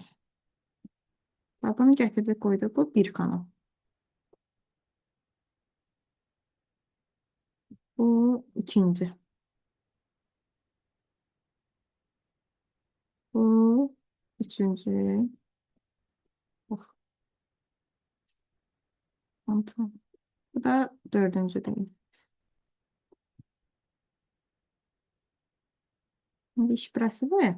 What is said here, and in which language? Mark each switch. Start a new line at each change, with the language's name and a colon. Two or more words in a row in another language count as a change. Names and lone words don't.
Azerbaijani: Bax, bunu gətirdik qoyduq. Bu bir kanal. Bu ikinci. Bu üçüncü. Of, Ctrl.
Turkish: Bu da dördüncü değil. Şimdi iş burası mı?